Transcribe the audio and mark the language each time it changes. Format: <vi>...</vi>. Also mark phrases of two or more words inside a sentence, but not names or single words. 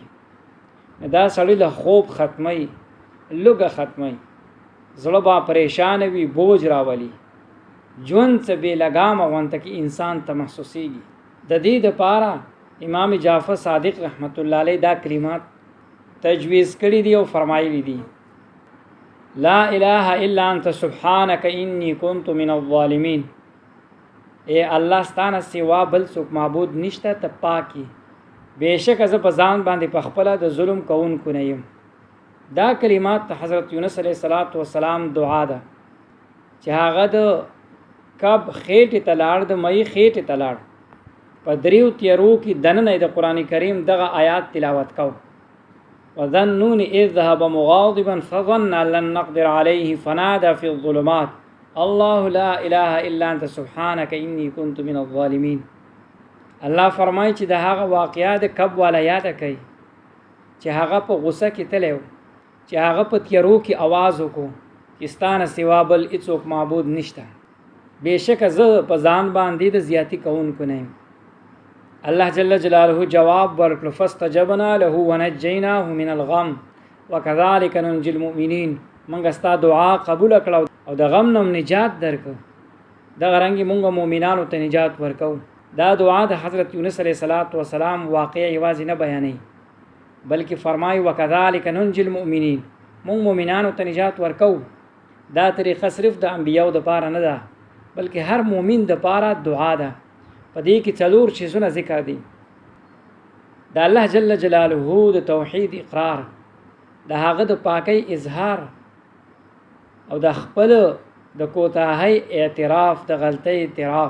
<ps>دا سړی له خوب ختمي، لوږه ختمي، زړه به پریشانه وي، بوج راولي، ژوند څه بې لګامه غونته کې انسان ته محسوسېږي. د دې دپاره امام جعفر صادق</ps> <ar>رحمت الله علیه</ar> <ps>دا کلمات تجویز کړي دي او فرمایلی دي:</ps> <ar>لا اله الا انت سبحانك انی کنت من الظالمین.</ar> <ps>اے الله ستانه سوا بل څوک معبود نشته، ته پاکي. بېشکه زه په ځان باندې په خپله د ظلم کوونکو نه یم. دا کلمات د حضرت یونس</ps> <ar>علیه السلام</ar> <ps>دعا ده چې هغه د کب خېټې ته لاړ، د مئی خېټې ته لاړ، په دریو تیارو کې دننه د قرآن کریم دغه آیات تلاوت کو.</ps> <ar>وظنون اذ ذهب مغاضبا فظن ان لن نقدر عليه فنادى في الظلمات الله لا اله الا انت سبحانك اني كنت من الظالمين.</ar> <ps>الله فرمایي چې د هغه واقعیا د کب والا یاد کوي چې هغه په غوسه کې تللی و، چې هغه په تیارو کې आवाज وکړو چې ستانه سوا بل هیڅوک معبود نشته. بېشکه زه په ځان باندې د زیاتی کوونکو نه یم. الله جل جلاله جواب ورکړ:</ps> <ar>فاستجبنا له ونجیناه من الغم وكذلك ننجي المؤمنین.</ar> <ps>موږ ستا دعا قبول کړو او د غم نه نجات درکو. دغه رنګې موږ مؤمنانو ته نجات ورکو. دا دعا د حضرت یونس</ps> <ar>علیه السلام</ar> <ps>واقع یوازې نه بیانوي، بلکې فرمایي</ps> <ar>وكذلك ننجي المؤمنین.</ar> <ps>موږ مؤمنانو ته نجات ورکو. دا طریقه صرف د انبیاو د پاره نه ده، بلکې هر مؤمن د پاره دعا ده. په دې کې څلور چیزونه ذکر دي: د الله جل جلاله د توحید اقرار، د هغه د پاکۍ اظهار، او د خپل د کوتاهۍ اعتراف، د غلطۍ اعتراف.</ps>